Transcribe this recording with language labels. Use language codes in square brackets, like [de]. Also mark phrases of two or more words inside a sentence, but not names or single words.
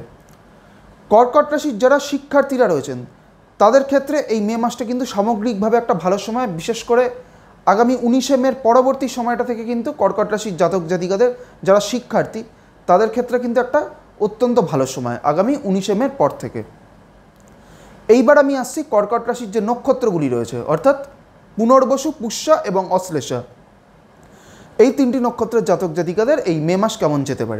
[bn] कर्कट রাশির যারা শিক্ষার্থীরা রয়েছেন তাদের ক্ষেত্রে এই মে মাসটা কিন্তু সামগ্রিকভাবে একটা ভালো সময়, বিশেষ করে আগামী 19 মের পরবর্তী সময়টা থেকে কিন্তু কর্কট রাশির জাতক জাতিকাদের যারা শিক্ষার্থী তাদের ক্ষেত্রে কিন্তু একটা অত্যন্ত ভালো সময় आगामी 19 মের পর থেকে। এইবার আমি আসছি कर्कट রাশির যে নক্ষত্রগুলি রয়েছে অর্থাৎ পুনর্বসু, পুষ্যা এবং অশ্লেষা, এই তিনটি নক্ষত্রের জাতক জাতিকাদের এই মে মাস কেমন যেতে পারে।